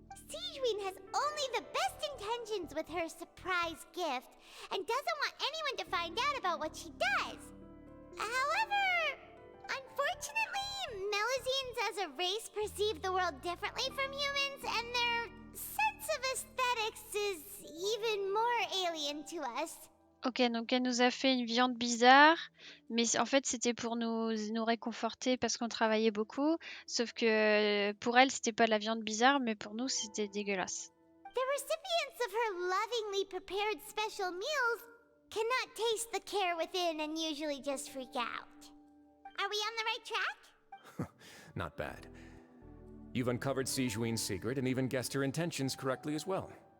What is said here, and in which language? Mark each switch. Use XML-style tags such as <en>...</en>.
<en>Sijuin has only the best intentions with her surprise gift and doesn't want anyone to find out about what she does. However, unfortunately, Melusines as a race perceive the world differently from humans, and their sense of aesthetics is even more alien to us.</en> <fr>Ok, donc elle nous a fait une viande bizarre, mais en fait c'était pour nous réconforter parce qu'on travaillait beaucoup. Sauf que pour elle c'était pas de la viande bizarre, mais pour nous c'était dégueulasse.</fr> <en>The recipients of her lovingly prepared special meals cannot taste the care within and usually just freak out. Are we on the right track? Not bad. You've uncovered Sijuin's secret and even guessed her intentions correctly as well.</en>